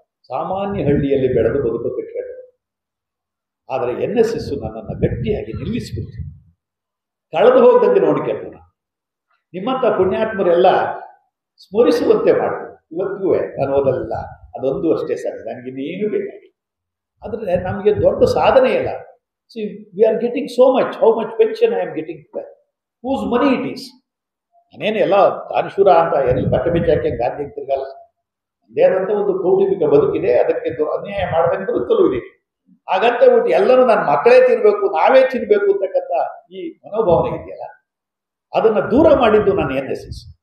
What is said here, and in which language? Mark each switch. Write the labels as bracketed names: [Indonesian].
[Kannada] ಸಾಮಾನ್ಯ ಹಳ್ಳಿಯಲ್ಲಿ ಬೆಳೆದು ಬದುಕು ಕಟ್ಟಿಕೊಂಡು. ಆದರೆ NSS ನನ್ನನ್ನು ಗಟ್ಟಿಯಾಗಿ ನಿಲ್ಲಿಸಿಬಿಡ್ತು. ಕಳೆದು ಹೋಗ್ದಂಗೆ ನೋಡಿಕೊಂಡು ನಾನು ನಿಮ್ಮಂಥ ಪುಣ್ಯಾತ್ಮರೆಲ್ಲ ಸ್ಮರಿಸುವಂತೆ ಮಾಡ್ತೀನಿ. ಇವತ್ತಿಗೂ ನಾನು ಓದಲಿಲ್ಲ, ಅದೊಂದು ಅಷ್ಟೇ ಸರ್, ನನಗಿನ್ನೇನು ಬೇಕಾಗಿಲ್ಲ. ಆದರೆ ನಮಗೆ ದೊಡ್ಡ ಸಾಧನೆ ಇಲ್ಲ. [English] See, we are getting so much. How much pension I am getting? Whose money it is? [Kannada] ನಾನೇನು ಎಲ್ಲ ದಾನಶೂರ ಅಂತ ಎಲ್ಲಿ ಬಟ್ಟೆ ಬಿಚ್ಚಾಕೆ ಗಾಂಧಿ ತಿರ್ಗಲ್ಲ. ಅದೇನಂತ ಒಂದು ಕೌಟುಂಬಿಕ ಬದುಕಿದೆ, ಅದಕ್ಕೆ ಅನ್ಯಾಯ ಮಾಡ್ದಂಗೆ ಬದುಕಲು ಇದೀನಿ. ಹಾಗಂತ ಬಿಟ್ಟು ಎಲ್ಲರೂ ನನ್ನ ಮಕ್ಕಳೇ ತಿನ್ಬೇಕು, ನಾವೇ ತಿನ್ಬೇಕು ಅಂತಕ್ಕಂಥ ಈ ಮನೋಭಾವನೆ ಇದೆಯಲ್ಲ, ಅದನ್ನು ದೂರ ಮಾಡಿದ್ದು ನಾನು NSS.